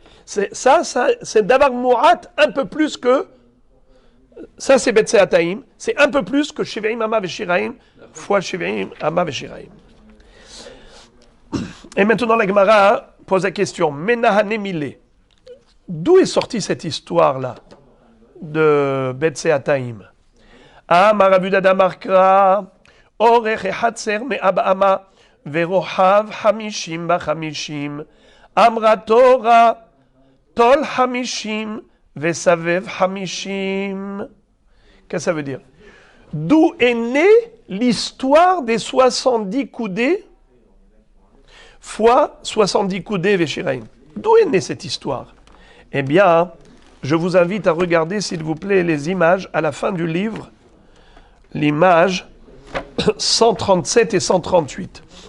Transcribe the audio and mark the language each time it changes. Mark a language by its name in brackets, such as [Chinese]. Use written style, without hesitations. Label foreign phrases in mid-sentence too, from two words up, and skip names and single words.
[French] Ça, c'est [Hebrew] דבר מועט [French] un peu plus que, ça c'est Betseataim, c'est un peu plus que [Hebrew] שבעים אמה ושיריים [French] fois [Hebrew] שבעים אמה ושיריים. [French] Et maintenant, la Gemara pose la question, [Hebrew] מנהני מילי. [French] D'où est sortie cette histoire-là de Betseataim? [Hebrew] אמר רבי יהודה מקרא, אורך חצר מאה באמה, ורוחב חמישים בחמישים, אמרה תורה, טול חמישים, וסבב חמישים. [French] Qu'est-ce que ça veut dire? D'où est née l'histoire des 70 coudées fois 70 coudées Véchiraïm. D'où est née cette histoire? Eh bien, je vous invite à regarder, s'il vous plaît, les images à la fin du livre, l'image 137 et 138.